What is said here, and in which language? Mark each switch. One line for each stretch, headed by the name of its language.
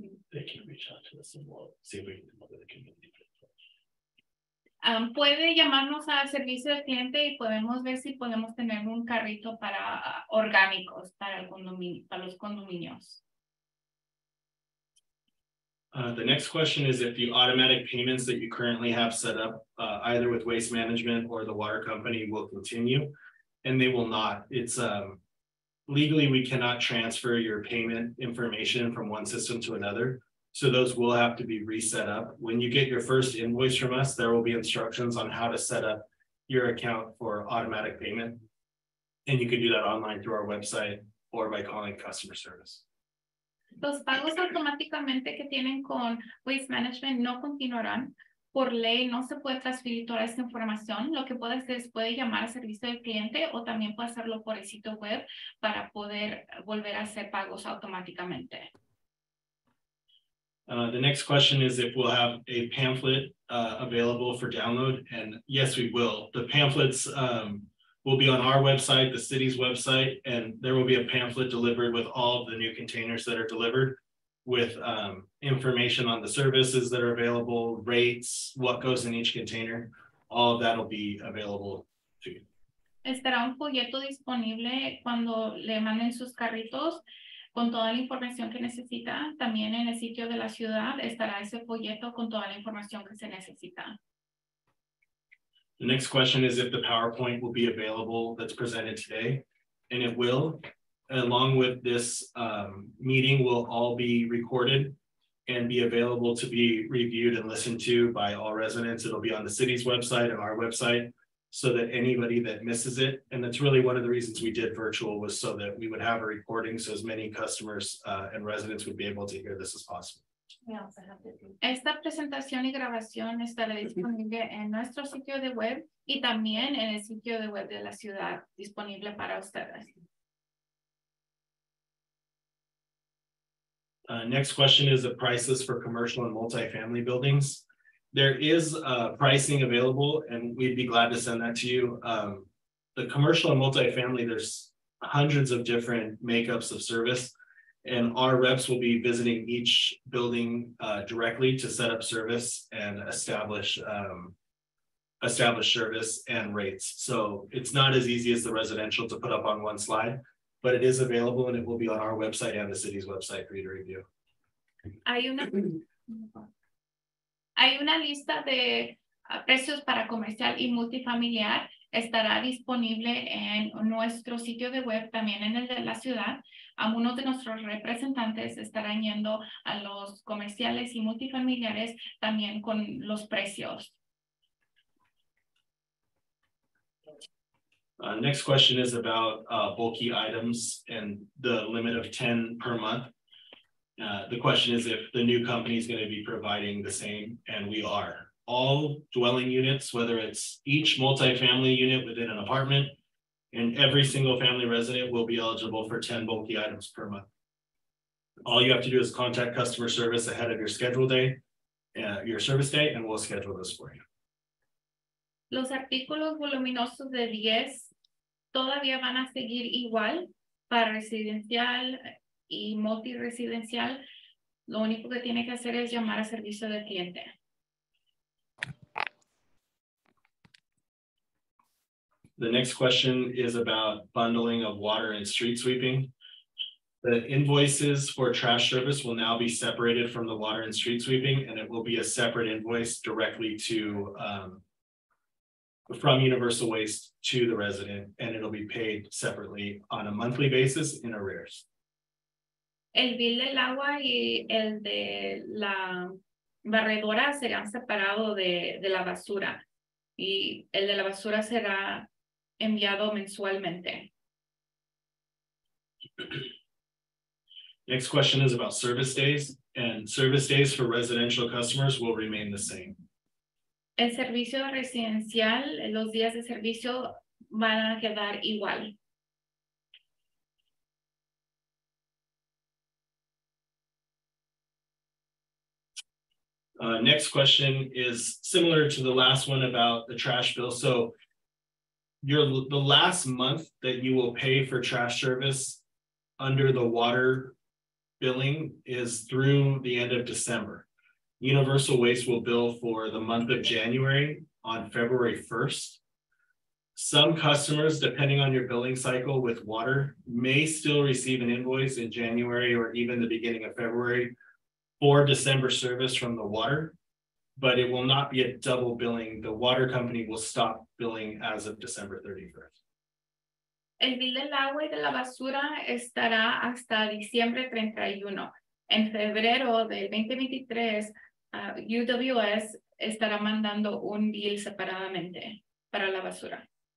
English: They can reach out to us and we'll see if we can come up with a community.
Spanish: Puede llamarnos al servicio del cliente y podemos ver si podemos tener un carrito para orgánicos para los condominios.
English: The next question is if the automatic payments that you currently have set up, either with Waste Management or the water company, will continue, and they will not. It's legally, we cannot transfer your payment information from one system to another. So those will have to be reset up. When you get your first invoice from us, there will be instructions on how to set up your account for automatic payment. And you can do that online through our website or by calling customer service.
Spanish: Los pagos automáticamente que tienen con Waste Management no continuarán. Por ley no se puede transferir toda esta información. Lo que puede hacer es puede llamar al servicio del cliente o también puede hacerlo por el sitio web para poder volver a hacer pagos automáticamente.
English: The next question is if we'll have a pamphlet available for download, and yes, we will. The pamphlets will be on our website, the city's website, and there will be a pamphlet delivered with all of the new containers that are delivered with information on the services that are available, rates, what goes in each container. All of that will be available to you.
Spanish: Estará un folleto disponible cuando le manden sus carritos con toda la información que necesita. También en el sitio de la ciudad estará ese folleto con toda la información que se necesita.
English: The next question is if the PowerPoint will be available that's presented today, and it will. Along with this meeting will all be recorded and be available to be reviewed and listened to by all residents. It'll be on the city's website and our website so that anybody that misses it, and that's really one of the reasons we did virtual was so that we would have a recording so as many customers and residents would be able to hear this as possible.
Spanish: Esta presentación y grabación estará disponible en nuestro sitio de web y también en el sitio de web de la ciudad disponible para ustedes.
English: Next question is the prices for commercial and multifamily buildings. There is pricing available and we'd be glad to send that to you. The commercial and multifamily, there's hundreds of different makeups of service, and our reps will be visiting each building directly to set up service and establish service and rates. So it's not as easy as the residential to put up on one slide, but it is available and it will be on our website and the city's website for you to review.
Spanish: Hay una lista de precios para comercial y multifamiliar. Estará disponible en nuestro sitio de web, también en el de la ciudad. Algunos de nuestros representantes estarán yendo a los comerciales y multifamiliares también con los precios.
English: Next question is about bulky items and the limit of 10 per month. The question is if the new company is going to be providing the same, and we are. All dwelling units, whether it's each multifamily unit within an apartment, and every single family resident will be eligible for 10 bulky items per month. All you have to do is contact customer service ahead of your schedule day, your service day, and we'll schedule this for you.
Spanish: Los artículos voluminosos de 10 todavía van a seguir igual para residencial y multiresidencial. Lo único que tiene que hacer es llamar a servicio del cliente.
English: The next question is about bundling of water and street sweeping. The invoices for trash service will now be separated from the water and street sweeping, and it will be a separate invoice directly to from Universal Waste to the resident, and it'll be paid separately on a monthly basis in arrears.
Spanish: El bill del agua y el de la barredora serán separados de la basura, y el de la basura será enviado mensualmente.
English: Next question is about service days, and service days for residential customers will remain the same.
Spanish: El servicio residencial, los días de servicio van a quedar igual.
English: Next question is similar to the last one about the trash bill. So the last month that you will pay for trash service under the water billing is through the end of December. Universal Waste will bill for the month of January on February 1st. Some customers, depending on your billing cycle with water, may still receive an invoice in January or even the beginning of February for December service from the water, but it will not be a double billing. The water company will stop billing as of December 31st.
Spanish: El bill del agua y de la basura estará hasta diciembre 31. En febrero del 2023, UWS estará mandando un bill separadamente para la basura.